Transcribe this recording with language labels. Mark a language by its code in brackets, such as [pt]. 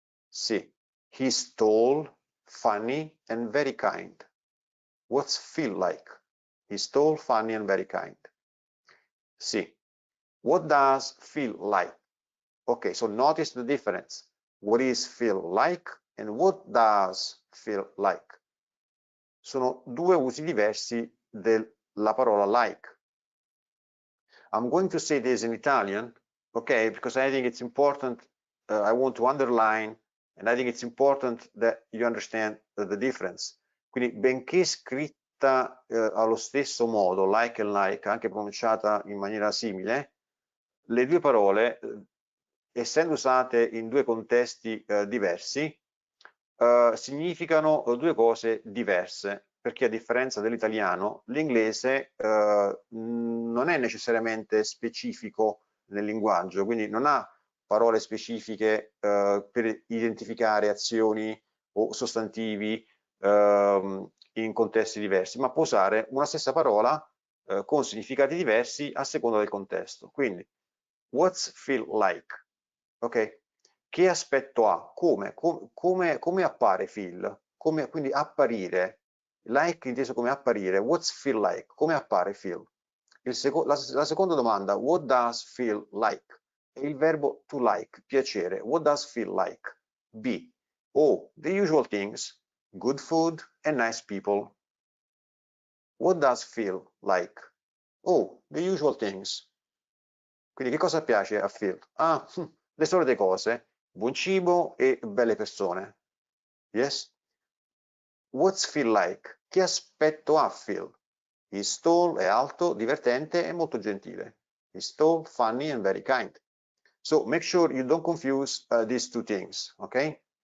[en] See, he's tall, funny, and very kind. What's feel like? He's tall, funny, and very kind. See, what does feel like? Okay, so notice the difference. What is feel like and what does feel like? [it] Sono due usi diversi della parola like. [en] I'm going to say this in Italian, okay, because I think it's important. I want to underline, and I think it's important that you understand the difference. [it] Quindi, benché scritta allo stesso modo, like and like, anche pronunciata in maniera simile, le due parole, essendo usate in due contesti diversi, significano due cose diverse, perché a differenza dell'italiano, l'inglese non è necessariamente specifico nel linguaggio, quindi non ha parole specifiche per identificare azioni o sostantivi in contesti diversi, ma può usare una stessa parola con significati diversi a seconda del contesto. Quindi, [en] what's feel like? Ok? [it] Che aspetto ha? Come appare feel? Quindi apparire. Like inteso come apparire. [en] What's feel like? [it] Come appare feel? La seconda domanda, [en] what does feel like? [it] È il verbo to like, piacere. [en] What does feel like? B. Oh, the usual things, good food and nice people. What does feel like? Oh, the usual things. [it] Quindi che cosa piace a feel? Ah, le solite cose, buon cibo e belle persone. [en] Yes? What's feel like? [it] Che aspetto ha feel? [en] He's tall, [it] è alto, divertente e molto gentile. [en] He's tall, funny and very kind. So make sure you don't confuse these two things, okay?